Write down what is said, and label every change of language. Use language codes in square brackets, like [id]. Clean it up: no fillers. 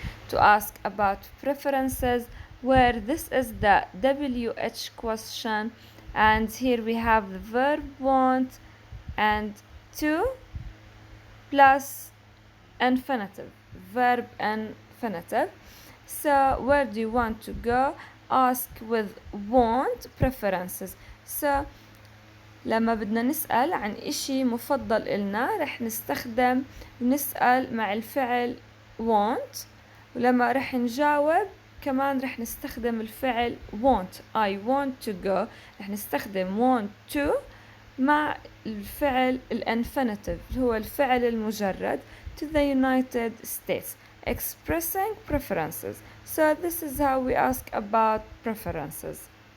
[en] To ask about preferences, where this is the WH question, and here we have the verb want and to plus infinitive, verb infinitive. So where do you want to go? Ask with want preferences. [ar] So لما بدنا نسأل عن إشي مفضل إلنا رح نسأل مع الفعل want، ولما رح نجاوب كمان رح نستخدم الفعل want. [en] I want to go [ar] رح نستخدم [en] want to [ar] مع الفعل الانفينيتيف هو الفعل المجرد [en] to the United States expressing preferences. So this is how we ask about preferences.